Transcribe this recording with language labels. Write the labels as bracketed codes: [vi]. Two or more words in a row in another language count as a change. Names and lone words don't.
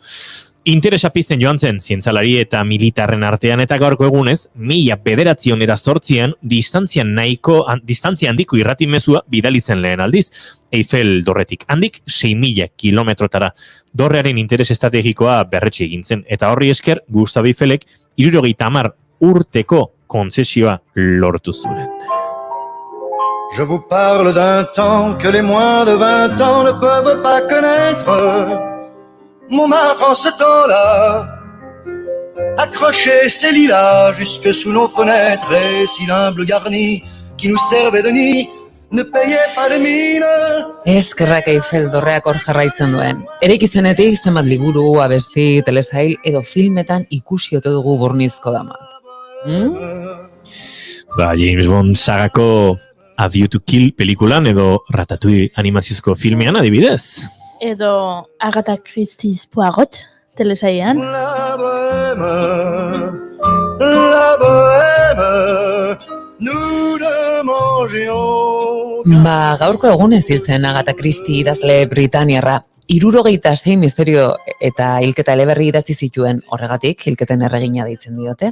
[eu] Interesa pizten joan zen zientzalari eta militarren artean eta gaurko egunez, 1908an distantzia handiko irrati mezua bidali zen lehen aldiz. Eiffel dorretik handik 6.000 kilometrotara. Dorrearen interes estrategikoa berretsi egin zen eta horri esker Gustave Eiffelek 70 urteko kontzesioa lortu zuen. [fr] Je vous parle d'un temps que les moins de 20 ans ne peuvent pas connaître. Montmartre en ce temps-là accrochait ses lilas jusque sous nos fenêtres et si l'humble garni qui nous servait de nid ne payait pas de mine. [eu] Eskerrak Eiffel dorreak hor jarraitzen duen. Eraiki zenetik zenbat liburu, abesti, telesail edo filmetan ikusi ote dugu Bornizko dama. James Bond sagako A View to Kill pelikulan edo Ratatouille animaziozko filmean adibidez. Edo Agatha Christie's Poirot, telesailean. [fr] La bohème, nous ne mangions. [eu] Gaurko egunez hiltzen Agatha Christie idazle Britaniarra. 76 misterio eta hilketa eleberri idatzi zituen, horregatik hilketen erregina deitzen diote.